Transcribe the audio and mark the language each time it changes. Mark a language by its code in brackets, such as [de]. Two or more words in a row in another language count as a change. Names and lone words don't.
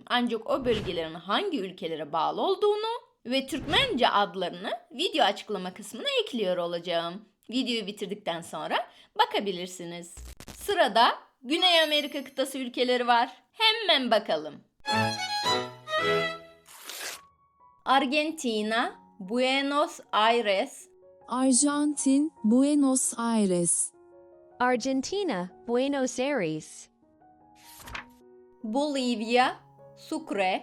[tr] Ancak o bölgelerin hangi ülkelere bağlı olduğunu ve Türkmence adlarını video açıklama kısmına ekliyor olacağım. Videoyu bitirdikten sonra bakabilirsiniz. Sırada Güney Amerika kıtası ülkeleri var. Hemen bakalım. Argentina, Buenos Aires. Arjantin, Buenos Aires. Argentina, Buenos Aires. Bolivya, Sucre.